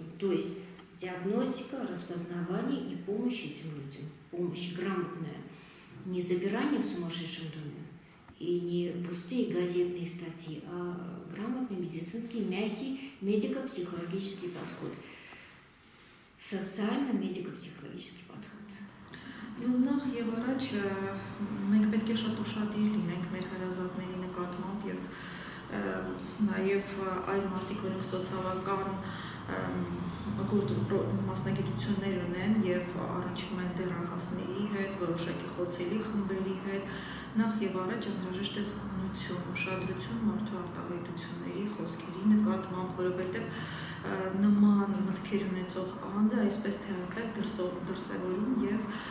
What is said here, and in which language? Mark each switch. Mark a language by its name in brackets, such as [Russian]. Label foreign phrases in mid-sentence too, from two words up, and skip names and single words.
[Russian] То есть диагностика, распознавание и помощь этим людям. Помощь грамотная. Не забирание в сумасшедшем доме и не пустые газетные статьи, а грамотный медицинский, мягкий медико-психологический подход. Социально-медико-психологический подход. [Armenian] Նախ եւ առաջ մենք պետք է շատ ուշադիր լինենք մեր հարազատների նկատմամբ եւ նաեւ այլ մարդիկ, որոնք սոցիալական մասնագիտություններ ունեն եւ առնչվում են դեռահասների հետ, որոշակի խոցելի խմբերի հետ, նախ եւ առաջ անհրաժեշտ է զգոնություն, ուշադրություն մարդու արտահայտությունների, խոսքերի նկատմամբ, որովհետեւ նման մտքեր ունեցող անձը այսպես թե այնպես դրսևորում եւ